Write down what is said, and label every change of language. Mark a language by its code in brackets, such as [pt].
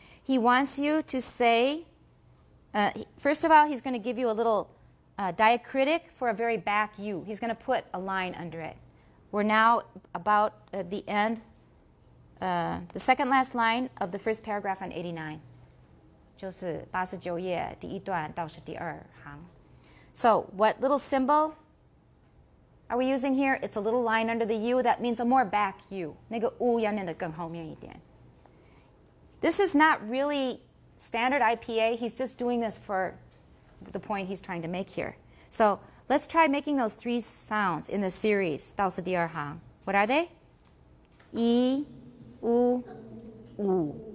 [en] He wants you to say, first of all, he's going to give you a little diacritic for a very back U. He's going to put a line under it. We're now about at the end, the second last line of the first paragraph on 89. [zh] 就是89页第一段到是第二行. [en] So what little symbol are we using here? It's a little line under the U. That means a more back U. [zh] 那个 U 要念得更后面一点. [en] This is not really standard IPA. He's just doing this for the point he's trying to make here. So let's try making those three sounds in the series. [zh] 倒是第二行. [en] What are they? E, U, U.